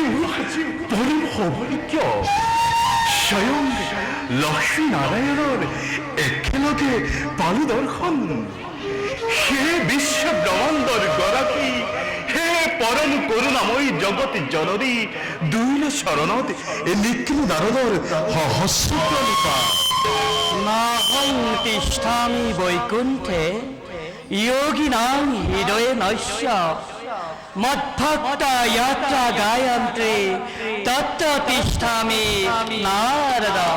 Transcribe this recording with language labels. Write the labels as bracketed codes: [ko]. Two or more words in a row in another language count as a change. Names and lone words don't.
[as] পরম সৌভাগ্য স্বয়ং লক্ষ্মী নারায়ণৰ একেলগে পালো দৰ্শন হে বিশ্ব ব্ৰহ্মাণ্ডৰ গৰাকী হে পৰম করুণাময়ী জগত জননী দুইল শরণত এ নিখিল নারদর সহস্র প্রণিপাত [sa] নাহং তিষ্ঠামি বৈকুণ্ঠে যোগিনাং হৃদয়ে নৈশ্য মদ্ভক্তা যাত্রা গায়ন্ত্রে তত্র তিষ্ঠামি নারদ